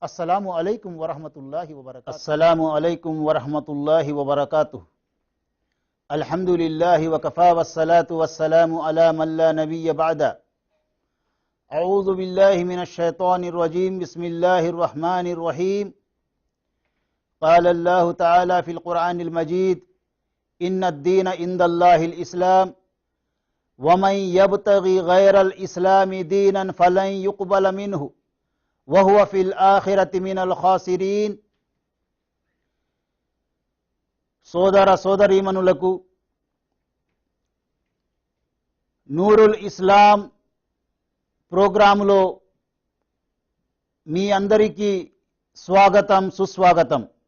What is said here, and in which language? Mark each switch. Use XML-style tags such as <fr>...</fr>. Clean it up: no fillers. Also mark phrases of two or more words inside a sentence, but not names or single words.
<ar>السلام عليكم ورحمة الله وبركاته السلام عليكم ورحمة الله وبركاته. الحمد لله وكفى والصلاة والسلام على من لا نبي بعده. أعوذ بالله من الشيطان الرجيم. بسم الله الرحمن الرحيم. قال الله تعالى في القرآن المجيد إن الدين عند الله الإسلام ومن يبتغي غير الإسلام دينا فلن يقبل منه وهو في الآخرة من الخاسرين.</ar> <te>సోదర సోదరీమణులకు నూరుల్ ఇస్లాం ప్రోగ్రాములో మీ అందరికీ స్వాగతం, సుస్వాగతం.</te>